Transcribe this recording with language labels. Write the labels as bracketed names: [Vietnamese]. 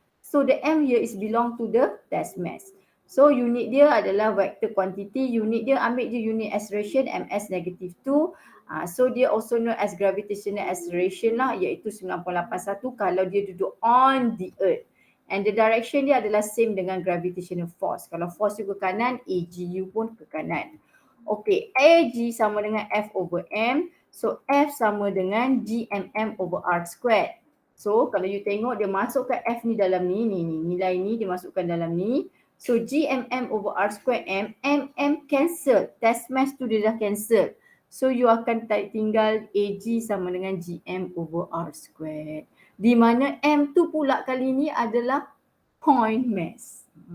[English] So the M here is belong to the test mass. [Malay] So unit dia adalah vector quantity. Unit dia, ambil je unit acceleration ms negative 2. [English] So dia also known as gravitational acceleration lah, iaitu 9.81 [Malay] kalau dia duduk [English] on the earth. And the direction [Malay] dia adalah same dengan gravitational force. Kalau force you ke kanan, AGU pun ke kanan. Okay, AG sama dengan F over M. So F sama dengan GMM over R squared. So kalau you tengok dia masukkan F ni dalam ni, nilai ni dia masukkan dalam ni. [English] So GMM over R squared M, MM cancel. [Malay] Test mass tu dia dah cancel. So you akan tinggal AG sama dengan GM over R squared. Di mana M tu pula kali ni adalah point mass.